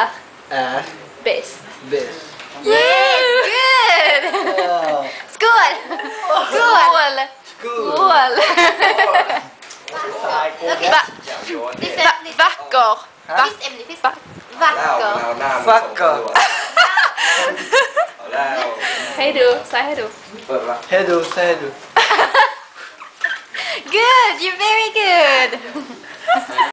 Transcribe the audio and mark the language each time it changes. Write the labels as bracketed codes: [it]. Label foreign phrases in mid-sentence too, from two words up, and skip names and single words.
[sv] är bäst. bäst. [en] Yes, good. [sv] Ja. Skål. Skål. Skål. Okej. Vacker. Visst ämne, visst. Vacker. [th] แล้วหน้า [sv] Vacker. [th] แล้ว [sv] Hej då. Säg hej då. [th] เปิดละ [sv] Hej då, säger du. [en] Good, you're very good.